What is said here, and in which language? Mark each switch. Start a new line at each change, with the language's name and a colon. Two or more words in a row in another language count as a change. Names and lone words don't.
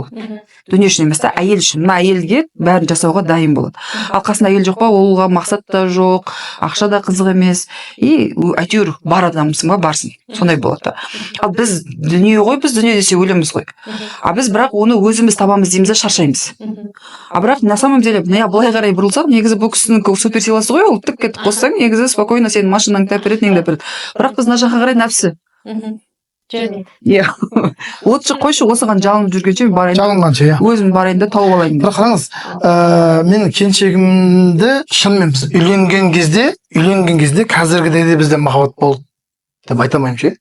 Kazakh: Дүние үшін емес та, әйел үшін. Мына әйелге бәрін жасауға дайын болады. Ал қасында әйел жоқ па, олға мақсат та жоқ, ақша да қызық емес. И әйтеуір бар адамсың ба, барсың. Сондай болады да. Ал біз дүние ғой, біз дүние десе өлеміз ғой. А біз бірақ оны өзіміз табамыз дейміз, шаршаймыз.
Russian: А бірақ на самом деле,
Kazakh: былай қарай бұрылсақ, негізі бұл кісінің суперсиласы ғой, ол тік кетіп қоссаң, негізі спокойно сенің машинаңды әпереді, неңді әпереді. Бірақ біз мына жаққа қарай нәпсі. Иә. Отшы қойшы, осыған жалынып жүргенше барайын. Жалынғанша, иә. Өзім барайын да тауып алайын. Бірақ қараңыз, менің келіншегімді шынымен біз үйленген кезде қазіргідей де бізде махаббат болды деп айта алмаймын ше.